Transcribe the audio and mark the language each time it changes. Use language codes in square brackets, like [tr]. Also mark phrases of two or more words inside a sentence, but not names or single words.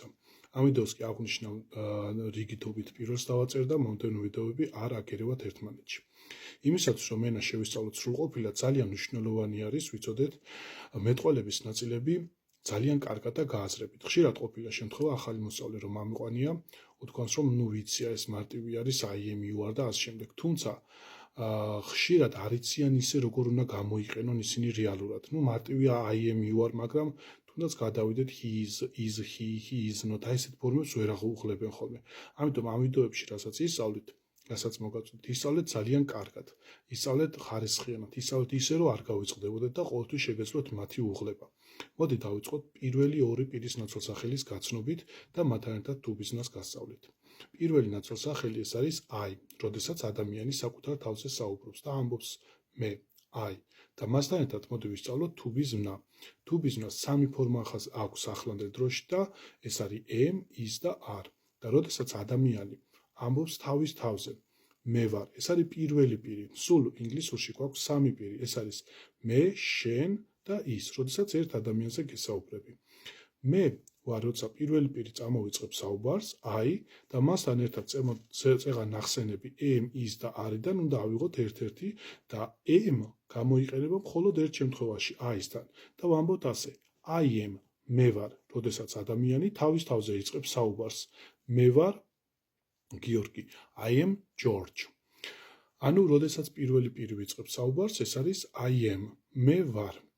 [ka] ამ ვიდეოს კი აღნიშნავ რიგითობით პირველს დავაწერ და მომდევნო ვიდეოები არ აგერევათ ერთმანეთში. იმისათვის რომ ენა შევისწავლოთ სრულყოფილად, ძალიან მნიშვნელოვანი არის ვიცოდეთ მეტყველების ნაწილები ძალიან კარგად და გააზრებით. ხშირად ყოფილა შემთხვევა ახალი მოსწავლე რომ ამიყვანია, უთქვამს რომ ნუ ვიცია ეს მარტივი არის [en] I am you are [ka] და ასე შემდეგ. თუმცა ხშირად არ იციან ისე როგორ უნდა გამოიყენონ ისინი რეალურად. ნუ მარტივია [en] I am you are, [ka] მაგრამ თუნდაც გადავიდეთ [en] he is not, [ka] აი ესეთ ფორმებს ვერ აღუღლებენ ხოლმე. ამიტომ ამ ვიდეოებში რასაც ისწავლით, რასაც მოგაწვდით, ისწავლეთ ძალიან კარგად. ისწავლეთ ხარისხიანად, ისწავლეთ ისე რომ არ გავიწყდებოდეთ და ყოველთვის შეგეძლოთ მათი უღლება. მოდი დავიწყოთ პირველი ორი პირის ნაცვალსახელის გაცნობით და მათთან ერთად [en] to be [ka] გასწავლით. პირველი ნაცვალსახელი ეს არის I, როდესაც ადამიანი საკუთარ თავზე საუბრობს და ამბობს მე, I. და მასთან ერთად მოდი ვისწავლოთ [en] to be. to be [ka] სამი ფორმა აქვს ახლანდელ დროში და ეს არის [en] am, is [ka] და are. და როდესაც ადამიანი ამბობს თავის თავზე მე ვარ, ეს არის პირველი პირი. სულ ინგლისურში გვაქვს სამი პირი, ეს არის მე, შენ და ის, როდესაც ერთ ადამიანზე გესაუბრები. მე ვარ, როცა პირველი პირი წამოვიწყებს საუბარს, I და მასთან ერთად წეღან ნახსენები [en] am, is [ka] და are-დან უნდა ავიღოთ ერთ-ერთი და am გამოიყენება მხოლოდ ერთ შემთხვევაში I-სთან და ვამბობთ ასე [en] I am, [ka] მე ვარ, როდესაც ადამიანი თავის თავზე იწყებს საუბარს. მე ვარ გიორგი, [en] I am George. [ka] ანუ როდესაც პირველი პირი ვიწყებს საუბარს, ეს არის [en] I am, [ka] მე ვარ.